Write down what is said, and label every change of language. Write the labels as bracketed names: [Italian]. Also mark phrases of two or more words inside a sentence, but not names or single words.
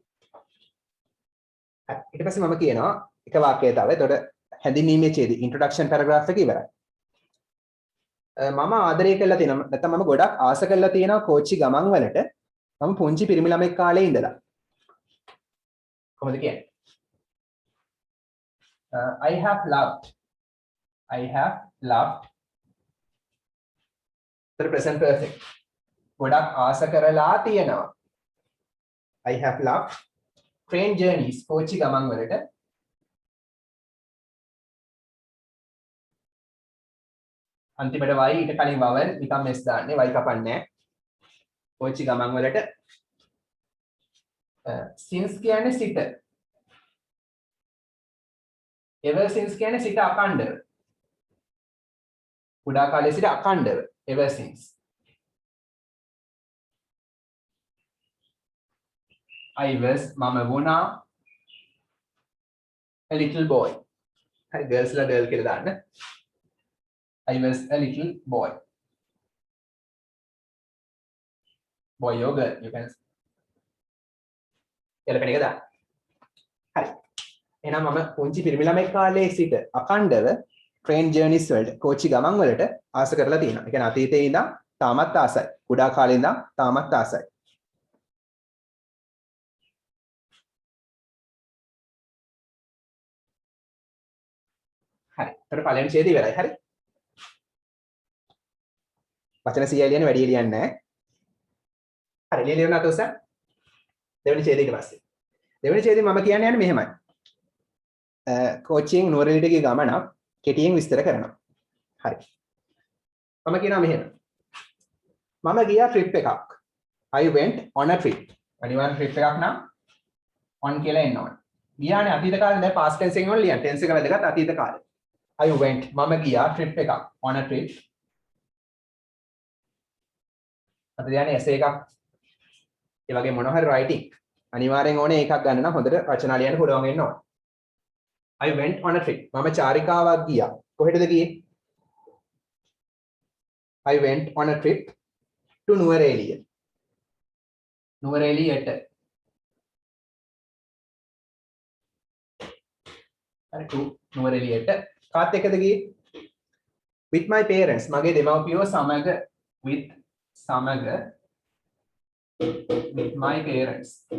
[Sinhala] හරි. ඊට පස්සේ මම කියනවා එක වාක්‍යයක් තව. එතකොට හැඳින්වීමේ ඡේදය [English] introduction paragraph [Sinhala] එක ඉවරයි. මම ආදරය කරලා තියෙනවා නැත්නම් මම ගොඩක් ආස කරලා තියෙනවා කෝචි ගමන් වලට මම පුංචි පිරිමි ළමෙක් කාලේ ඉඳලා. කොහොමද කියන්නේ? [English] I have loved the present perfect. [Sinhala] ගොඩක් ආස කරලා තියෙනවා. [English] I have loved train journeys [Sinhala] කෝචි ගමන් වලට අන්තිමට y ඊට කලින් vowel නිකම් s දාන්නේ y කපන්නේ කෝචි ගමන් වලට since කියන්නේ සිට [English] ever since [Sinhala] කියන්නේ සිට අඛණ්ඩව කුඩා කාලයේ සිට අඛණ්ඩව [English] ever since I was [Sinhala] මම වුණා [English] a little boy [Sinhala] හරි girls ලා girl කියලා දාන්න [English] I was a little boy boy or girl you can [Sinhala] එලපෙන එක දාන්න හරි එහෙනම් මම පුංචි පිරිමි ළමයි කාලේ සිට අඛණ්ඩව [English] train journeys [Sinhala] වලට කෝචි ගමන් වලට ආස කරලා තියෙනවා. ඒ කියන්නේ අතීතයේ ඉඳන් තාමත් ආසයි. කුඩා කාලේ ඉඳන් තාමත් ආසයි. හරි. ඒතර පළවෙනි ඡේදය ඉවරයි. හරි. වචන 100 ලියන්නේ වැඩි ලියන්නේ නැහැ. හරි. ලියන්න අතෝස. දෙවෙනි ඡේදය ඊට පස්සේ. දෙවෙනි ඡේදය මම කියන්නේ මෙහෙමයි. කෝචින් නුවරඑළියට ගිය ගමනක් කෙටියෙන් විස්තර කරනවා. හරි. මම කියනවා මෙහෙම. මම ගියා ට්‍රිප් එකක්. [English] I went on a trip. [Sinhala] අනිවාර්ය ට්‍රිප් එකක් නම් on කියලා එන්න ඕනේ. ගියානේ අතීත කාලේ දැන් [English] past tense [Sinhala] එකෙන් වල ලියන්න. tense එක වැදගත් අතීත කාලේ. [English] I went [Sinhala] මම ගියා ට්‍රිප් එකක් [English] on a trip. [Sinhala] අද යන්නේ essay එකක්. ඒ වගේ මොනවා හරි writing. අනිවාර්යෙන් ඕනේ එකක් ගන්න නම් හොඳට රචනා ලියන්න පුළුවන් වෙන්න ඕනේ. [English] I went on a trip. [Sinhala] මම චාරිකාවක් ගියා. කොහෙටද ගියේ? [English] I went on a trip to නුවරඑළිය. [Sinhala] නුවරඑළියට. හරි to නුවරඑළියට. කාත් එක්කද ගියේ? [English] With my parents. [Sinhala] මගේ දෙමව්පියෝ සමග [English] with my parents.